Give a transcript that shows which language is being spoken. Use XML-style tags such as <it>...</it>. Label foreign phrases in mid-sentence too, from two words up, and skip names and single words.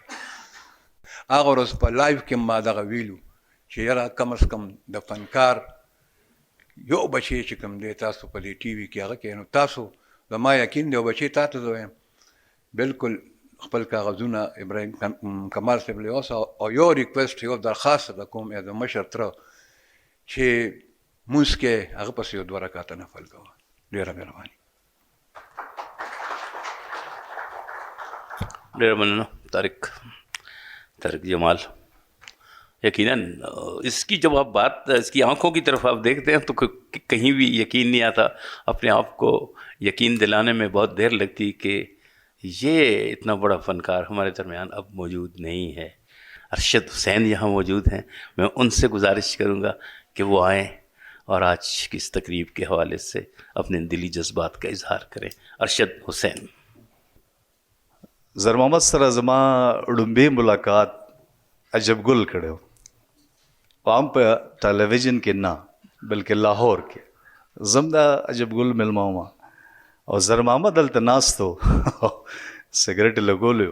<ps>هغه ورځ په لایف کې ما دغه ویلو چې یاره کم از کم د فنکار یو بچی چې کوم دی تاسو په دې ټي وي کې هغه کې، نو تاسو زما یقین دی یو بچی تا ته زه وایم بلکل خپل کاغذونه ابراهیم کمال صاحب له اوسه، او یو ریکویسټ یو درخواست د کوم د مشر تره چې مونځ کې هغه پسې یو 2 رکعاته نفل کوه. ډېره مهرباني. ډېره مننه طارق جمال.</ps> <ur>یقیناً اس کی جب آپ بات اس کی آنکھوں کی طرف آپ دیکھتے ہیں تو کہیں بھی یقین نہیں آتا، اپنے آپ کو یقین دلانے میں بہت دیر لگتی کہ یہ اتنا بڑا فنکار ہمارے درمیان اب موجود نہیں ہے. ارشد حسین یہاں موجود ہیں، میں ان سے گزارش کروں گا کہ وہ آئیں اور آج کی اس تقریب کے حوالے سے اپنے دلی جذبات کا اظہار کریں. ارشد حسین.</ur> <ps>زر محمد سره زما ړومبی ملاقات عجب ګل کړو، عام په ټلویزیون کې نه بلکې لاهور کې. زم دا عجب ګل ملما وم او زر محمد دلته ناست و سګرټ لګولیو.</ps>